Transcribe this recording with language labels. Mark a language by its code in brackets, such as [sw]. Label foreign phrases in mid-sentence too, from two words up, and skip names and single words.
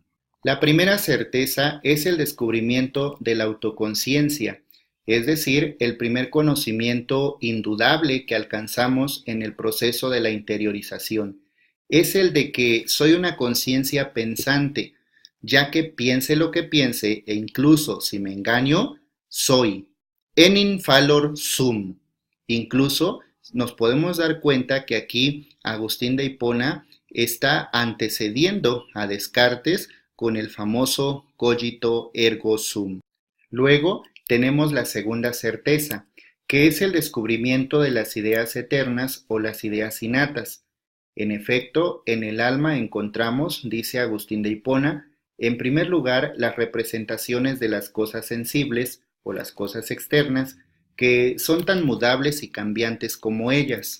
[es] La primera certeza es el descubrimiento de la autoconciencia, es decir, el primer conocimiento indudable que alcanzamos en el proceso de la interiorización. Es el de que soy una conciencia pensante, ya que piense lo que piense e incluso si me engaño, soy. [la] Enim fallor sum. [es] Incluso nos podemos dar cuenta que aquí Agustín de Hipona está antecediendo a Descartes con el famoso [la] cogito ergo sum. [es] Luego tenemos la segunda certeza, que es el descubrimiento de las ideas eternas o las ideas innatas. En efecto, en el alma encontramos, dice Agustín de Hipona, en primer lugar las representaciones de las cosas sensibles o las cosas externas, que son tan mudables y cambiantes como ellas.